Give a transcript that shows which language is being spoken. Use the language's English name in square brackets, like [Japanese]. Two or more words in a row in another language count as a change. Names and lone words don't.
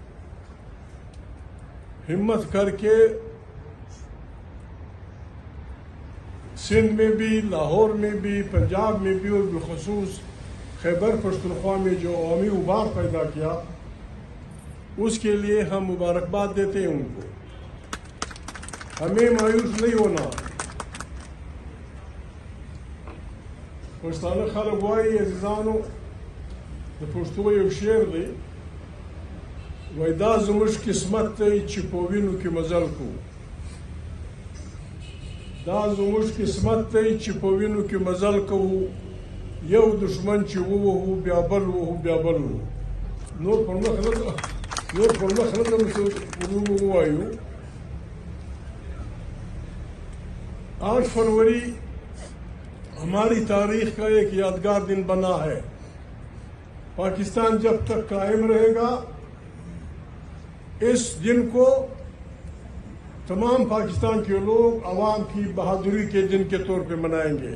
[Urdu] ہمت کر کے سندھ میں بھی، لاہور میں بھی، پنجاب میں بھی اور بالخصوص خیبر پختونخوا میں جو عوامی ابھار پیدا کیا، اس کے لیے ہم مبارکباد دیتے ہیں ان کو۔ ہمیں مایوس نہیں ہونا۔ [Pashto] پښتانه خلک وایي عزیزانو، د پښتو یو شعر دی، وایي دا زموږ قسمت دی چې په وینو کې مزل کوو. دا زموږ قسمت دی چې په وینو کې مزل کوو، یو دشمن چې ووهو بیا بل ووهو بیا بل ووهو. نور پر مخ نه ځم ووایو. [Urdu] 8 فروری ہماری تاریخ کا ایک یادگار دن بنا ہے۔ پاکستان جب تک قائم رہے گا، اس دن کو تمام پاکستان کے لوگ عوام کی بہادری کے دن کے طور پہ منائیں گے۔